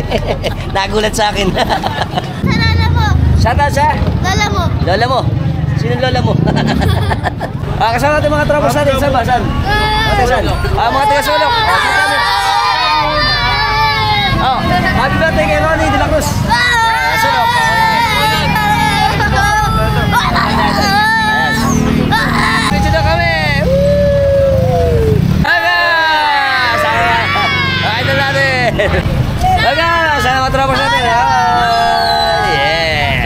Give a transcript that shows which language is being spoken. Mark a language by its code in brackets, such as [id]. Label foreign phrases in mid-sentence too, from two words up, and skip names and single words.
[tl] Nagulat sa akin. Sa lola mo. Shoutout sa? Lola mo. Lola mo? Sino lola mo? Kasama natin mga tropas natin. Saan ba? Saan? taga-saan? Mga taga-sulok. Oh, [en] happy birthday [tl] kay Ronnie de la Cruz. Sulok. Picture na kami. Aga! Sana ito natin. Aga! Sana matropa sa atin. Yeah!